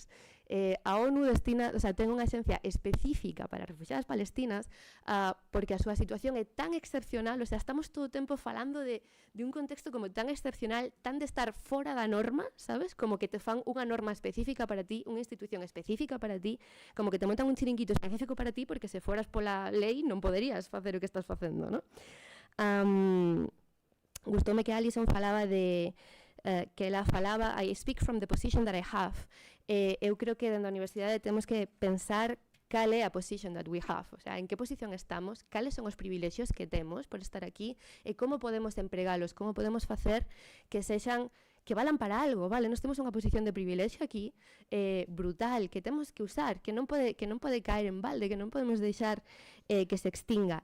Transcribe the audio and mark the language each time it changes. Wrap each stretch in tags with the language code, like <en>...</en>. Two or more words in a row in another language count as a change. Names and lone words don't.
<gl>A ONU ten unha axencia específica para as refuxiadas palestinas porque a súa situación é tan excepcional, estamos todo o tempo falando de un contexto como tan excepcional, tan de estar fora da norma, sabes? Como que te fan unha norma específica para ti, unha institución específica para ti, como que te montan un chiringuito específico para ti, porque se foras pola lei non poderías facer o que estás facendo, non? Gustoume que Alison falaba que ela falaba,</gl> <en>I speak from the position that I have.</en> <gl>Eu creo que dentro da universidade temos que pensar cal é a</gl> <en>position that we have,</en> <es>o sea,</es> <gl>en que posición estamos, cales son os privilexios que temos por estar aquí e como podemos empregalos, como podemos facer que sexan, que valan para algo, vale? Nós temos unha posición de privilexio aquí brutal, que temos que usar, que non pode caer en balde, que non podemos deixar que se extinga.</gl>